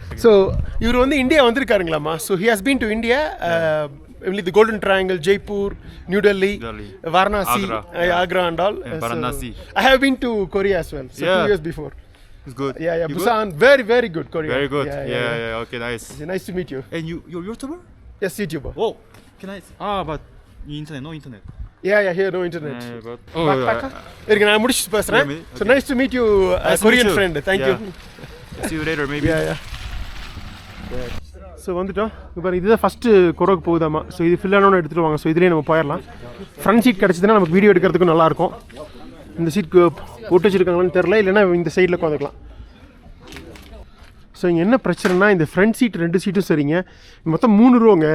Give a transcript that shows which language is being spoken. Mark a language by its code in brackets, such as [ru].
[ta] So இவர் வந்து India வந்திருக்காருங்களாமா. [en] So he has been to India, the Golden Triangle, Jaipur, New Delhi, Varanasi, Agra and all. Varanasi. I have been to Korea as well. So 2 years before. It's good. Yeah, You Busan, very good Korea. Very good. Yeah. Yeah. Okay, nice. Nice to meet you. And you're YouTuber? Yes, YouTuber. Oh, can I? But internet, no internet. Yeah, here no internet. But [ta] இருக்கு, நான் முடிச்சு பேசுறேன். [en] So nice to meet you, Korean friend. Thank you. See you later, maybe. Yeah. [ta] So வந்துட்டோம். இப்போ இதுதான் first கொரோக்கு போகுதாமா. So இது fill ஆனோன்னு எடுத்துகிட்டு வாங்க. ஸோ இதுலேயே நம்ம போயிடலாம். ஃப்ரண்ட் சீட் கிடச்சிதுன்னா நமக்கு வீடியோ எடுக்கிறதுக்கும் நல்லாயிருக்கும். இந்த சீட் போட்டு வச்சுருக்காங்கன்னு தெரில, இல்லைன்னா இந்த சைடில் உட்காந்துக்கலாம். ஸோ இங்கே என்ன பிரச்சனைனா, இந்த ஃப்ரண்ட் சீட் 2 சீட்டும் சரிங்க, மொத்தம் 3 ரோங்க.